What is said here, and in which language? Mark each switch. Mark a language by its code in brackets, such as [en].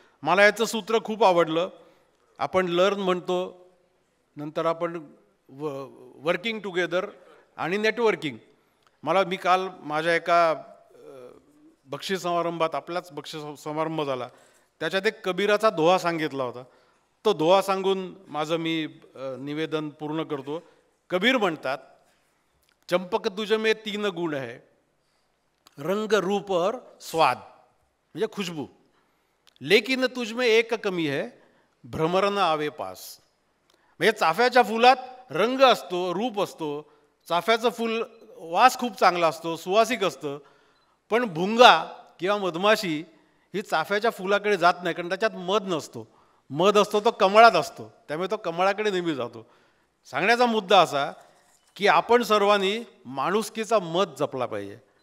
[mr] मला याचं सूत्र खूप आवडलं. आपण लर्न म्हणतो, नंतर आपण [en] working together [mr] आणि नेटवर्किंग. मी काल माझ्या एका बक्षीस समारंभात, आपलाच बक्षीस समारंभ झाला, त्याच्यात एक कबीराचा दोहा सांगितला होता. तो दोहा सांगून माझं मी निवेदन पूर्ण करतो. [hi] कबीर म्हणतात, चंपक तुझ में 3 गुण है, रंग रूप और स्वाद [mr] म्हणजे [hi] खुशबू, लेकिन तुझ में एक कमी है, भ्रमर न आवे पास. [mr] म्हणजे चाफ्याच्या फुलात रंग असतो, रूप असतो, चाफ्याचं फूल वास खूप चांगला असतो, सुवासिक असतं, पण भुंगा किंवा मधमाशी ही चाफ्याच्या फुलाकडे जात नाही, कारण त्याच्यात मध नसतो. मध असतो तो कमळात असतो, त्यामुळे तो कमळाकडे नेहमी जातो. सांगण्याचा मुद्दा असा की आपण सर्वांनी माणुसकीचा मध जपला पाहिजे.